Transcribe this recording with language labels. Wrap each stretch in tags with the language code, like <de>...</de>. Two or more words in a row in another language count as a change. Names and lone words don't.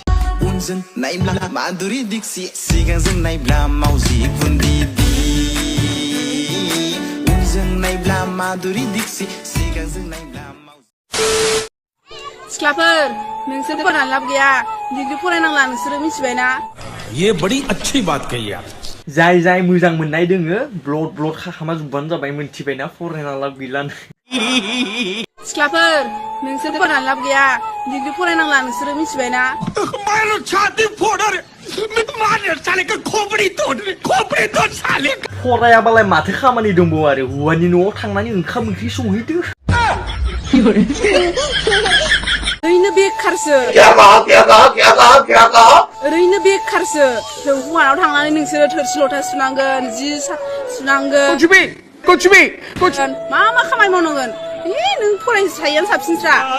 <brx>उनजों नायब्ला माधुरि दीक्षि सिगांजों नायब्ला मावजि गुन्दिदि उनजों नायब्ला माधुरि दीक्षि सिगांजों नायब्ला सिख्लाफोर नोंसोर फरायनानै लाब गैया डिग्री फरायनांला नोंसोरो मिथिबायना</brx> <hi>ये बड़ी अच्छी बात कही आप</hi> <brx>जाय जाय मोजां मोननाय दोङो</brx> <en>blood blood</en> <brx>खाखामा जुबबानो जाबाय मोनथिबायना फरायना लाब गैलानो सिख्लाफोर नोंसोर फरायनानै लाब गैया डिग्री फरायनांला नोंसोरो मिथिबायना</brx> <hi>छाती फोड़ रे मार साले का खोपड़ी तोड़ साले</hi> <brx>फरायाबालाय माथो खामानि दंबावो आरो हौवानि न'आव थांनानै ओंखाम ओंख्रि संहैदो ओरैनो बेखारसो ओरैनो बेखारसो जों हौवानाव थांनानै नोंसोरो थोरसि लथा सुनांगोन जि सुनांगोन मा मा खामानि मावनांगोन नों फरायनो सायानो साबसिनस्रा</brx>